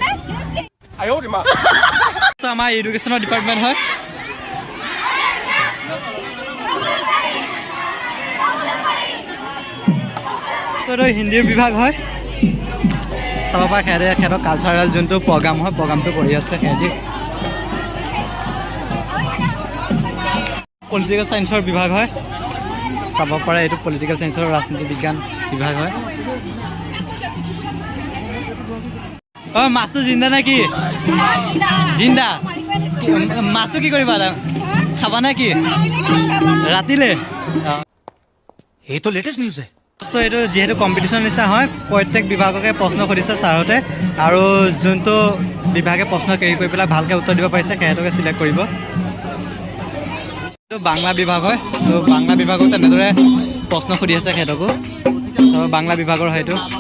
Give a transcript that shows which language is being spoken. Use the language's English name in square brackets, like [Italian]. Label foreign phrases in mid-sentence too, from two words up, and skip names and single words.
[Assamese] আমাৰ [English] educationৰ department [Assamese] হয় হিন্দীৰ বিভাগ হয় চাব পাৰে সিহঁতৰ কালচাৰেল যোনটো প্ৰগ্ৰাম হয় প্ৰগ্ৰামটো কৰি আছে সিহঁতি [English] political scienceৰ [Assamese] বিভাগ হয় চাব পাৰে এইটো [English] political scienceৰ [Assamese] ৰাজনীতি বিজ্ঞান বিভাগ হয় অঁ মাছটো জিন্দা নে কি জিন্দা মাছটো কি কৰিবা খাবা নে কি ৰাতিলে [Hindi] ये तो [English] latest news [Hindi] है [Assamese] তো এইটো যিহেতু কম্পিটিশ্যন নিচিনা হয় প্ৰত্যেক বিভাগকে প্ৰশ্ন সুধিছে ছাৰহঁতে আৰু যোনটো বিভাগে প্ৰশ্ন কেৰি কৰি পেলাই ভালকৈ উত্তৰ দিব পাৰিছে সিহঁতকে চিলেক্ট কৰিব এইটো বাংলা বিভাগ হয় তো বাংলা বিভাগক তেনেদৰে প্ৰশ্ন সুধি আছে সিহঁতকো তো বাংলা বিভাগৰ হয়তো